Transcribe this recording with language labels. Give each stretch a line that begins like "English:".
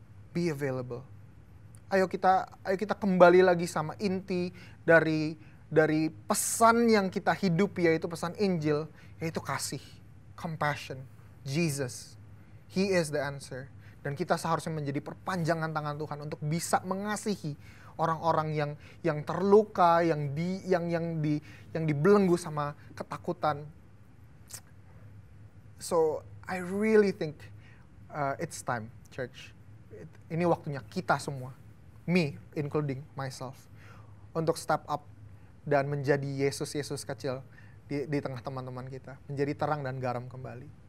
Indonesian: Be available. Ayo kita kembali lagi sama inti dari pesan yang kita hidup, yaitu pesan Injil, yaitu kasih, compassion, Jesus.
English: He is the answer.
Indonesian: Dan kita seharusnya menjadi perpanjangan tangan Tuhan untuk bisa mengasihi orang-orang yang terluka, yang dibelenggu sama ketakutan.
English: So I really think it's time, church.
Indonesian: Ini waktunya kita semua,
English: me including myself,
Indonesian: untuk step up dan menjadi Yesus kecil di tengah teman-teman kita, menjadi terang dan garam kembali.